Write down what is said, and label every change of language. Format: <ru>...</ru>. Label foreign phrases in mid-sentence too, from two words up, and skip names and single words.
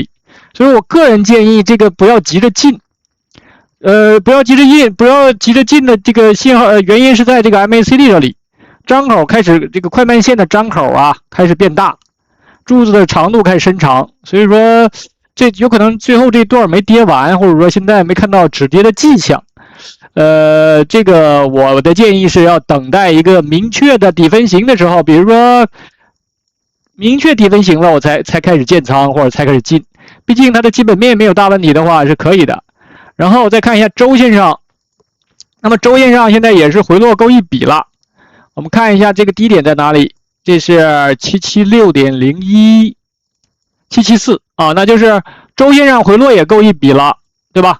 <zh>所以我個人建議這個不要急着進，不要急着進的這個信號，原因是在這個 MACD 這裡，張口開始這個快慢線的張口啊開始變大，柱子的長度開始伸長，所以說這有可能最後這段沒跌完，或者說現在沒看到止跌的跡象。這個我的建議是要等待一個明確的底分型的時候，比如說。明確底分型了，我才開始建倉或者才開始進，畢竟它的基本面沒有大問題的話是可以的。然後再看一下週線上，那麼週線上現在也是回落夠一筆了。我們看一下這個低點在哪裡，這是 776.01 774啊，那就是週線上回落也夠一筆了，對吧？</zh>